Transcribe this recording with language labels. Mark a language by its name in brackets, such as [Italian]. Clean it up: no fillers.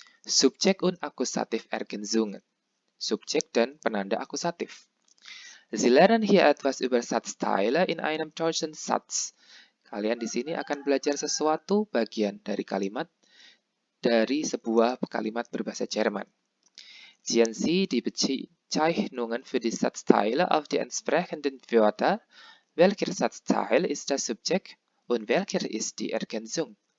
[German] Subjek und Akkusativ Ergänzungen. [Indonesian] Subjek dan penanda akusatif. [German] Sie lernen hier etwas über Satzteile in einem deutschen Satz. [Indonesian] Kalian di sini akan belajar sesuatu bagian dari kalimat dari sebuah kalimat berbahasa Jerman. [German] Ziehen Sie die Bezeichnungen für die Satzteile auf die entsprechenden Wörter. Welcher Satzteil ist das Subjekt und welcher ist die Ergänzung?